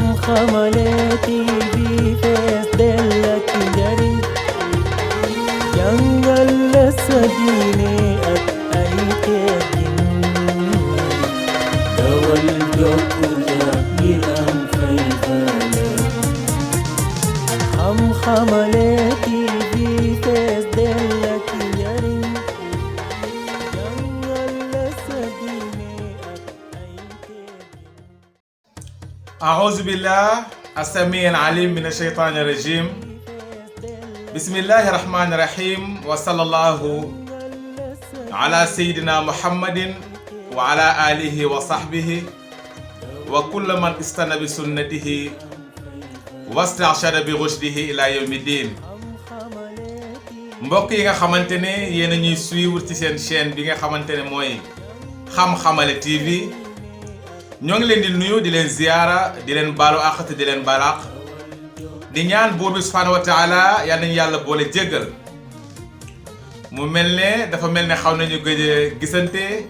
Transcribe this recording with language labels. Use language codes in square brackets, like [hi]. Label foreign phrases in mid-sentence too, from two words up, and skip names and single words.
[wo] Xamale TV fees dell ak njariñ jàngal la sa diine ak ay teggin dawal jokku ngir am fayda Xamale TV fees dell ak njariñ jàngal la sa diine ak ay teggin [ar] أعوذ بالله السميع العليم من الشيطان الرجيم بسم الله الرحمن الرحيم وصلى الله على سيدنا محمد وعلى آله وصحبه وكل من استنى بسنته واسترشد برشده إلى يوم الدين [wo] mbokk yi nga xamante ne yéen a ñuy suivre ci seen chaîne bi nga xamante ne mooy Xam-Xamale TV ñoo ngi leen di nuyu di leen ziyaara di leen baalu àq te di leen balaax di ñaan buur bi [ar] سبحانه وتعالى [wo] yal nañu yàlla boole jéggal mu mel ne dafa mel ne xaw nañu gëj a gisante